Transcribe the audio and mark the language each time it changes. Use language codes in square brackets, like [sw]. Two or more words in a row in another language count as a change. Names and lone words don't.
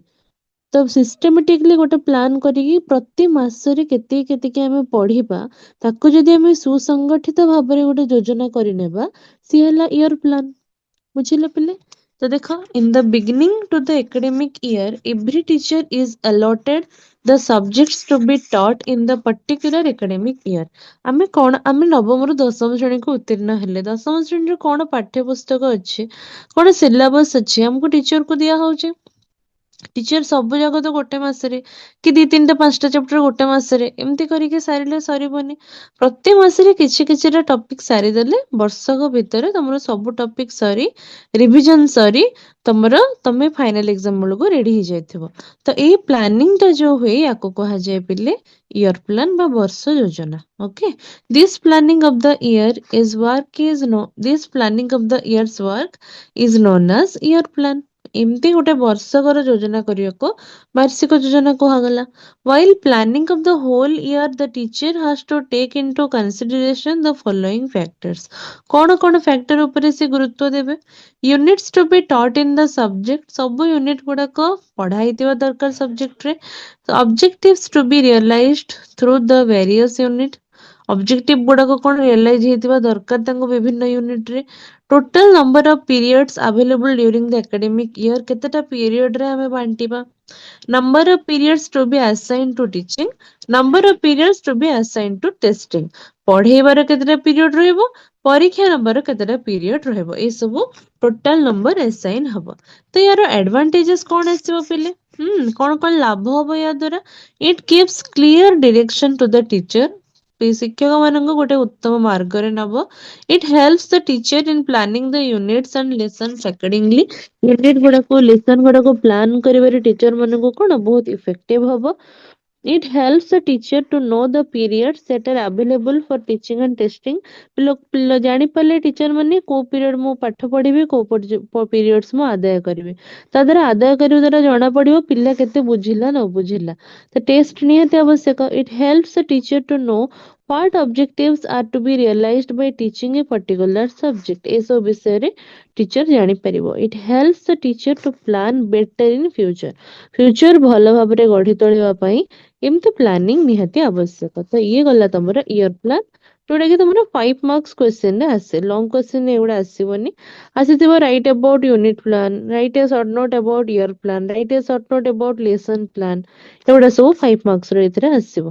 [or] ତ ସିଷ୍ଟେମାଟିକଲି ଗୋଟେ ପ୍ଲାନ କରିକି ପ୍ରତି ମାସରେ କେତିକି କେତିକି ଆମେ ପଢିବା, ତାକୁ ଯଦି ଆମେ ସୁସଂଗଠିତ ଭାବରେ ଗୋଟେ ଯୋଜନା କରିନେବା, ସିଏ ହେଲା [en] year plan. [or] ବୁଝିଲ ପିଲେ? ତ ଦେଖ, [en] in the beginning to the academic year every teacher is allotted the subjects to be taught in the particular academic year. [or] ଆମେ ନବମରୁ ଦଶମ ଶ୍ରେଣୀକୁ ଉତ୍ତୀର୍ଣ୍ଣ ହେଲେ, ଦଶମ ଶ୍ରେଣୀରେ କଣ ପାଠ୍ୟ ପୁସ୍ତକ ଅଛି, କଣ ସିଲାବସ ଅଛି, ଆମକୁ ଟିଚରକୁ ଦିଆ ହଉଛି। ଟିଚର ସବୁ ଯାକ ତ ଗୋଟେ ମାସରେ କି ଦି ତିନିଟା ପାଞ୍ଚଟା ଚାପ୍ଟର ଗୋଟେ ମାସରେ ଏମିତି କରିକି ସାରିଲେ ସରିବନି। ପ୍ରତି ମାସରେ କିଛି କିଛିଟା ଟପିକ ସାରିଦେଲେ ବର୍ଷକ ଭିତରେ ତମର ସବୁ ଟପିକ ସରି, ରିଭିଜନ ସରି, ତମେ [en] final exam [or] ବେଳକୁ ରେଡି ହେଇଯାଇଥିବ। ତ ଏଇ ପ୍ଲାନିଂ ଟା ଯୋଉ ହୁଏ ୟାକୁ କୁହାଯାଏ ପିଲେ [en] year plan [or] ବା ବର୍ଷ ଯୋଜନା। ଓକେ, [en] this planning of the year's work is known as year plan. [or] ଏମିତି ଗୋଟେ ବର୍ଷକର ଯୋଜନା କରିବାକୁ ବାର୍ଷିକ ଯୋଜନା କୁହାଗଲା। [en] While planning of the whole year, the teacher has to take into consideration the following factors. [or] କଣ କଣ ଫ୍ୟାକ୍ଟର ଉପରେ ସେ ଗୁରୁତ୍ୱ ଦେବେ? [en] Units to be taught in the subject. [or] ସବୁ ୟୁନିଟ ଗୁଡାକ ପଢା ହେଇଥିବା ଦରକାର ସବଜେକ୍ଟରେ। [en] Objectives to be realized through the various unit. [or] ଅବଜେକ୍ଟିଭ ଗୁଡାକ କଣ ରିଅଲାଇଜ ହେଇଥିବା ଦରକାର ତାଙ୍କ ବିଭିନ୍ନ ୟୁନିଟ ରେ। [en] total number of periods available during the academic year, [or] କେତେଟା ପିରିୟଡ ରେ ଆମେ ବାଣ୍ଟିବା। [en] number of periods to be assign to teaching, number of periods to be assign to testing. [or] ପଢେଇବାର କେତେଟା ପିରିୟଡ ରହିବ, ପରୀକ୍ଷା ନବାର କେତେଟା ପିରିୟଡ ରହିବ, ଏ ସବୁ [en] total number assign [or] ହବ। ତ ୟାର ଆଡଭାଣ୍ଟେଜେସ୍ କଣ ଆସିବ ପିଲେ? କଣ କଣ ଲାଭ ହବ ୟା ଦ୍ୱାରା? [en] it gives clear direction to the teacher. [or] ଶିକ୍ଷକ ମାନଙ୍କୁ ଗୋଟେ ଉତ୍ତମ ମାର୍ଗରେ ନବ। [en] It helps the teacher in planning the units and lessons accordingly. [or] ୟୁନିଟ ଗୁଡାକୁ ଲେସନ ଗୁଡାକୁ ପ୍ଲାନ କରିବାରେ ଟିଚର ମାନଙ୍କୁ କଣ ବହୁତ ଇଫେକ୍ଟିଭ ହବ। [en] It helps the teacher to know the periods that are available for teaching and testing. [or] ପିଲା ଜାଣିପାରିଲେ ଟିଚର ମାନେ କୋଉ ପିରିୟଡ ମୁଁ ପାଠ ପଢିବି, କୋଉ ପିରିୟଡସ ମୁଁ ଆଦାୟ କରିବି। ତା ଦ୍ୱାରା ଆଦାୟ କରିବା ଦ୍ୱାରା ଜଣା ପଡିବ ପିଲା କେତେ ବୁଝିଲା ନ ବୁଝିଲା। ତ ଟେଷ୍ଟ ନିହାତି ଆବଶ୍ୟକ। [en] It helps the teacher to know what objectives are to be realized by teaching a particular subject. [or] ଏସବୁ ବିଷୟରେ ଟିଚର ଜାଣିପାରିବ। [en] It helps the teacher to plan better in future. [or] ଫ୍ୟୁଚର ଭଲ ଭାବରେ ଗଢି ତୋଳିବା ପାଇଁ ଏମିତି ପ୍ଲାନିଂ ନିହାତି ଆବଶ୍ୟକ। ତ ଇଏ ଗଲା ତମର [en] year plan, [or] ଯୋଉଟା କି ତମର 5 [en] marks question [or] ରେ ଆସେ। [en] long question [or] ଏଗୁଡା ଆସିବନି। [en] ଆସିଥିବ write about unit plan, write a short note about year plan, write a short note about lesson plan, [or] ଏଗୁଡା ସବୁ 5 ମାର୍କସ ର ଏଥିରେ ଆସିବ।